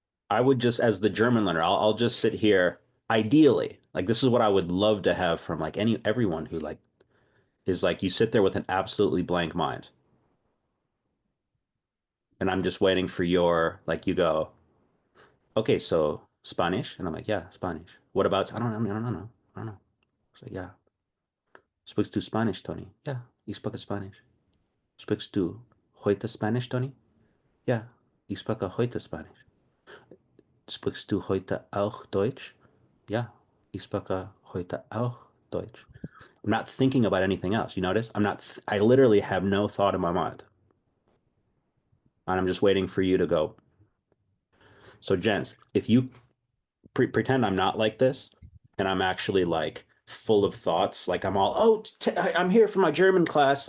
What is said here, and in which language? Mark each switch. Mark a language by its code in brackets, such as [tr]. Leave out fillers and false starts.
[en] I would just, as the German learner, I'll just sit here. Ideally, like this is what I would love to have from like everyone who like is like you sit there with an absolutely blank mind, and I'm just waiting for your like you go, okay, so Spanish, and I'm like, yeah, Spanish. What about? I don't know. I don't know. It's like, yeah, speaks to Spanish, Tony. Yeah, you speak Spanish. Speaks to heute Spanish, Tony. [de] Yeah, ich spreche heute Spanish. Sprichst du heute auch Deutsch? Ja, ich spreche heute auch Deutsch. [en] I'm not thinking about anything else. You notice? I literally have no thought in my mind. And I'm just waiting for you to go. So, Jens, if you pretend I'm not like this and I'm actually like full of thoughts, like I'm all, oh, I'm here for my German class.